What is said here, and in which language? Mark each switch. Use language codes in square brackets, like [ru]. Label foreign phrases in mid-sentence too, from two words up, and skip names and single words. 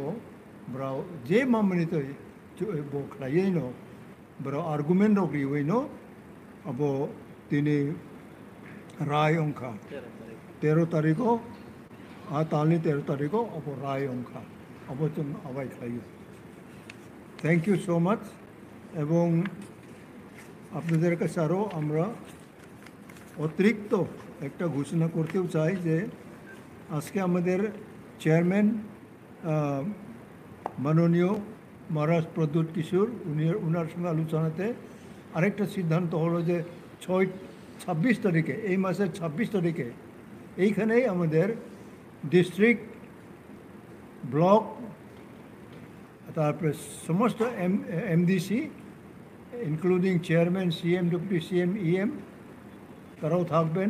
[trp] ब्राउ जे मामनि तो बो खलायैनो ब्राउ आर्गुमेंट रगिवैनो अब तिनि राय अंखा 13 तारिखो आ तालनि 13 तारिखो अब राय अंखा अब जों आवाय खालायो [en] thank you so much [trp] एवं [bn] আপনাদের কাছে আরও আমরা অতিরিক্ত একটা ঘোষণা করতেও চাই যে আজকে আমাদের চেয়ারম্যান মাননীয় মহারাজ প্রদ্যুৎ কিশোর উনার সঙ্গে আলোচনাতে আরেকটা সিদ্ধান্ত হলো যে 26 তারিখে এই মাসের 26 তারিখে এইখানেই আমাদের [en] district block [bn] তারপরে সমস্ত এমডিসি [en] including chairman, CM, deputy CM, EM, [bn] তারাও থাকবেন।